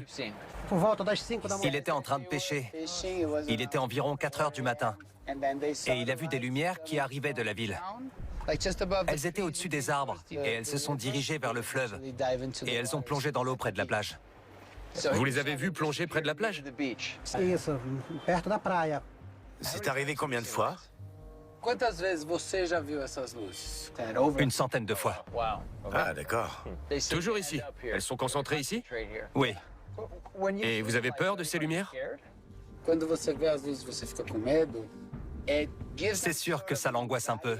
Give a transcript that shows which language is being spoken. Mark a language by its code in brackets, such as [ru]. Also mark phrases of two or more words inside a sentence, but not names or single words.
[fr] Il était en train de pêcher. Il était environ 4 heures du matin. Et il a vu des lumières qui arrivaient de la ville. Elles étaient au-dessus des arbres et elles se sont dirigées vers le fleuve. Et elles ont plongé dans l'eau près de la plage. Vous les avez vus plonger près de la plage? [pt] Isso, perto da praia. [fr] C'est arrivé combien de fois? Une centaine de fois. Ah, d'accord. Toujours ici? Elles sont concentrées ici? Oui. Et vous avez peur de ces lumières? C'est sûr que ça l'angoisse un peu.